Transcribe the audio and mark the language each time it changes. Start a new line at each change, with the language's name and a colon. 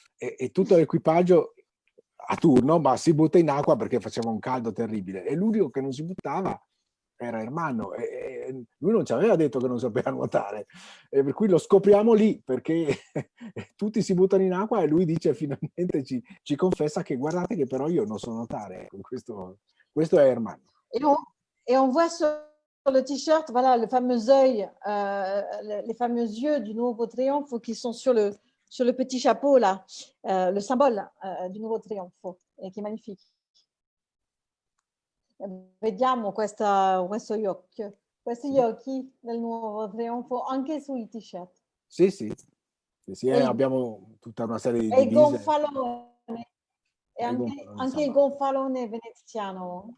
Italian: E tutto l'equipaggio a turno, ma si butta in acqua perché faceva un caldo terribile. E l'unico che non si buttava era Ermanno, e lui non ci aveva detto che non sapeva nuotare, e per cui lo scopriamo lì, perché tutti si buttano in acqua e lui dice finalmente, ci confessa che guardate che però io non so nuotare. Questo è Ermanno.
French: Et on voit sur le t-shirt, voilà, le fameux œil, les fameux yeux du Nuovo Trionfo qui sont sur le petit chapeau là, le symbole du Nuovo Trionfo, et qui est magnifique.
Italian: Vediamo questo occhio, questi occhi del Nuovo Trionfo anche sui t-shirt. Sì, sì, sì, sì, E abbiamo tutta una serie di e il divise. gonfalone, e anche il gonfalone veneziano.